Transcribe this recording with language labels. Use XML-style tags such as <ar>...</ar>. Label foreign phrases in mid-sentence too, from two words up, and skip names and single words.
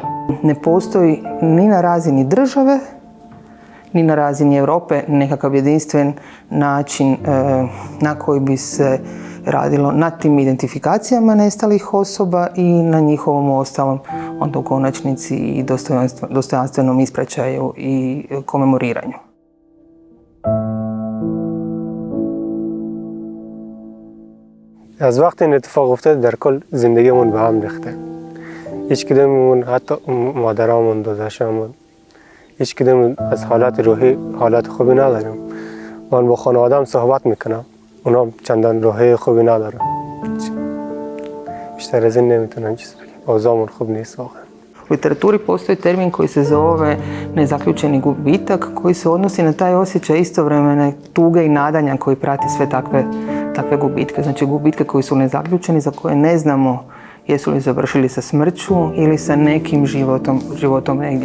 <hr>Ne postoji ni na razini države, ni na razini Europe nekakav jedinstven način na koji bi se radilo na tim identifikacijama nestalih osoba i na njihovom ostalom, onda u konačnici i dostojanstvenom ispraćaju i komemoriranju.</hr> <fa>از وقتی این اتفاق افتاد در کل زندگیمون به هم ریخته. هیچ کدوممون، حتی مادرامون، داداشامون، هیچ کدوم از حالت روحی حالت خوبی نداریم. من با خانواده‌ام صحبت میکنم، اونا چندان روحی خوبی ندارن. بیشتر از این نمیتونم چیز بگم. اوضاعمون خوب نیست واقعا.</fa> <hr>U literaturi postoji termin koji se zove nezaključeni gubitak, koji se odnosi na taj osjećaj istovremene tuge i nadanja koji prati sve takve gubitke. Znači gubitke koji su nezaključeni, za koje ne znamo jesu li završili sa smrću ili sa nekim životom negdje.</hr>